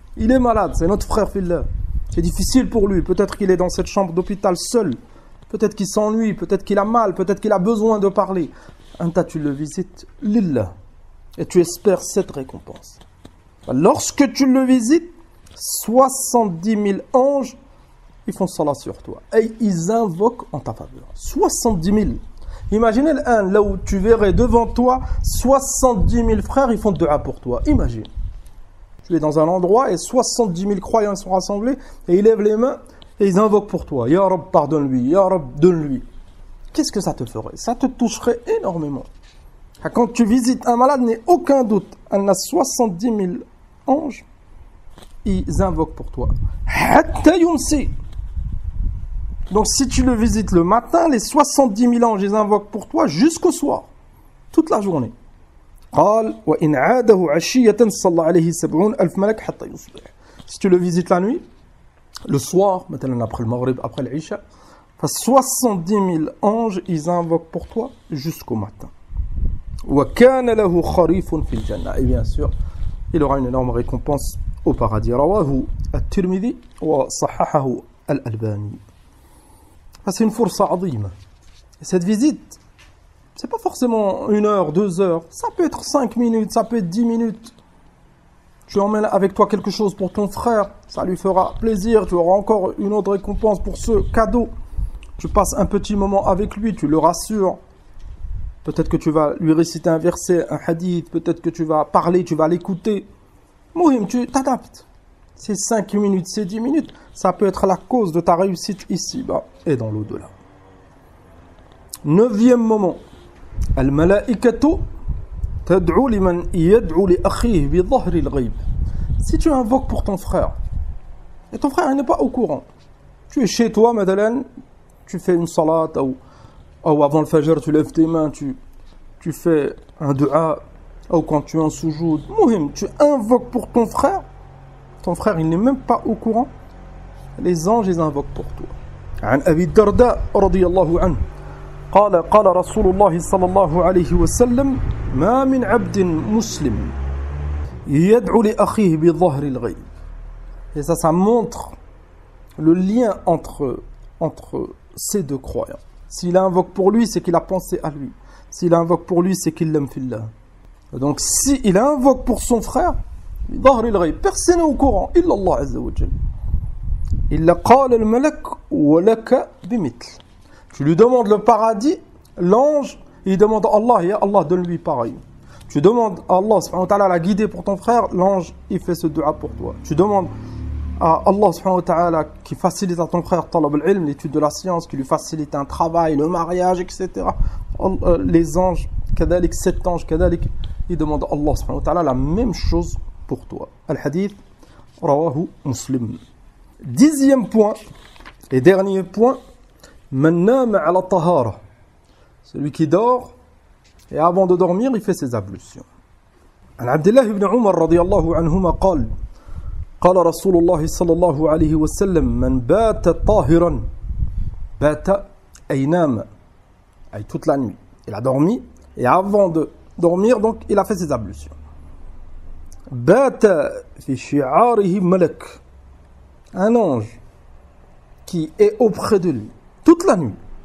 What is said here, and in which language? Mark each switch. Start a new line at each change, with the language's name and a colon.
French: Il est malade, c'est notre frère fillah. C'est difficile pour lui. Peut-être qu'il est dans cette chambre d'hôpital seul. Peut-être qu'il s'ennuie. Peut-être qu'il a mal. Peut-être qu'il a besoin de parler. Anta, tu le visites lillah. Et tu espères cette récompense. Lorsque tu le visites, 70 000 anges, ils font salat sur toi. Et ils invoquent en ta faveur. 70 000. Imaginez là où tu verrais devant toi 70 000 frères, ils font dua pour toi. Imagine. Tu es dans un endroit et 70 000 croyants sont rassemblés et ils lèvent les mains et ils invoquent pour toi. Ya Rab, pardonne-lui. Ya Rab, donne-lui. Qu'est-ce que ça te ferait? Ça te toucherait énormément. Quand tu visites un malade, n'est aucun doute. Il y a 70 000 anges. Ils invoquent pour toi.
Arabic: Hatta yumsi.
French: Donc si tu le visites le matin, les 70 000 anges, ils invoquent pour toi jusqu'au soir. Toute la journée.
Arabic: قال وإن عاده عشية صلى عليه 70,000 ملك حتى يصبح.
French: Si tu le visites la nuit, le soir, maintenant après le Maghrib, après l'Isha, 70 000 anges, ils invoquent pour toi jusqu'au matin.
Arabic: وكان له خريف في الجنة.
French: Et bien sûr, il aura une énorme récompense au paradis.
Arabic: رواه الترمذي وصححه الألباني.
French: C'est une force عظيمة. Cette visite, c'est pas forcément 1 heure, 2 heures. Ça peut être 5 minutes, ça peut être 10 minutes. Tu emmènes avec toi quelque chose pour ton frère, ça lui fera plaisir. Tu auras encore une autre récompense pour ce cadeau. Tu passes un petit moment avec lui, tu le rassures. Peut-être que tu vas lui réciter un verset, un hadith. Peut-être que tu vas parler, tu vas l'écouter. Mohim, tu t'adaptes. C'est 5 minutes, c'est 10 minutes. Ça peut être la cause de ta réussite ici-bas et dans l'au-delà. 9e moment.
Arabic: Al-malaikatu tad'u liman yad'u li akhihi bi dhahri al-ghayb.
French: Si tu invoques pour ton frère, et ton frère n'est pas au courant, tu es chez toi, madalan, tu fais une salat, ou avant le fajr, tu lèves tes mains, tu fais un dua, ou quand tu es en soujoud, muhim, tu invoques pour ton frère il n'est même pas au courant, les anges ils invoquent pour toi.
Arabic: عن أبي الدرداء رضي الله عنه قال رسول الله صلى الله عليه وسلم ما من عبد مسلم يدعو لأخيه بظهر الغيب.
French: Et ça montre le lien entre ces deux croyants. S'il invoque pour lui, c'est qu'il a pensé à lui. S'il invoque pour lui, c'est qu'il l'aime fillah. Donc s'il invoque pour son frère, بظهر الغيب, personne n'est au courant,
Arabic: إلا الله عز وجل. إلا قال الملك ولك بمثل.
French: Tu lui demandes le paradis, l'ange, il demande à Allah, ya Allah, donne-lui pareil. Tu demandes à Allah subhanahu wa ta'ala la guider pour ton frère, l'ange, il fait ce dua pour toi. Tu demandes à Allah subhanahu wa ta'ala qui facilite à ton frère talab al-ilm, l'étude de la science, qui lui facilite un travail, le mariage, etc. Les anges, kadalik, 7 anges, kadalik, ils demandent à Allah subhanahu wa ta'ala la même chose pour toi.
Arabic: Al-hadith, rawahu Muslim.
French: 10e point, et dernier point,
Arabic: man nama ala tahara.
French: Celui qui dort, et avant de dormir, il fait ses ablutions.
Arabic: عن عبد الله بن عمر رضي الله عنهما قال رسول الله صلى الله عليه وسلم من بات طاهرا بات أي نام أي
French: toute la nuit. Il a dormi, et avant de dormir, donc, il a fait ses ablutions.
Arabic: بات في شعاره ملك,
French: un ange qui est auprès de lui toute la nuit.